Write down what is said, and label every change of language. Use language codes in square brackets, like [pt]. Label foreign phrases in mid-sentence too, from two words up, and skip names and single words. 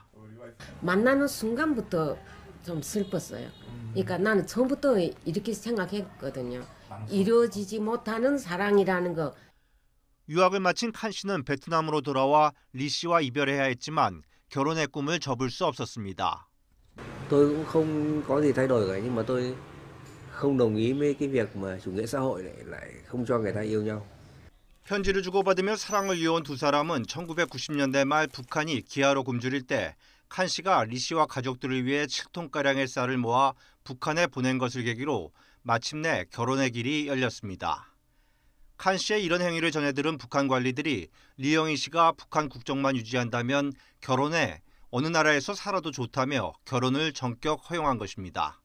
[ko] 만나는 순간부터 좀 슬펐어요. 그러니까 나는 처음부터 이렇게 생각했거든요. 이루어지지 못하는 사랑이라는 거. 유학을 마친 칸 씨는 베트남으로 돌아와 리 씨와 이별해야 했지만 결혼의 꿈을 접을 수 없었습니다. [vi] Tôi cũng không có gì thay đổi cả nhưng mà tôi không đồng ý với cái việc mà chủ nghĩa xã hội lại không cho người ta yêu nhau. [ko] 편지를 주고받으며 사랑을 이어온 두 사람은 1990년대 말 북한이 기아로 굶주릴 때 칸 씨가 리 씨와 가족들을 위해 7톤가량의 쌀을 모아 북한에 보낸 것을 계기로 마침내 결혼의 길이 열렸습니다. 칸 씨의 이런 행위를 전해들은 북한 관리들이 리영희 씨가 북한 국적만 유지한다면 결혼에 어느 나라에서 살아도 좋다며 결혼을 전격 허용한 것입니다.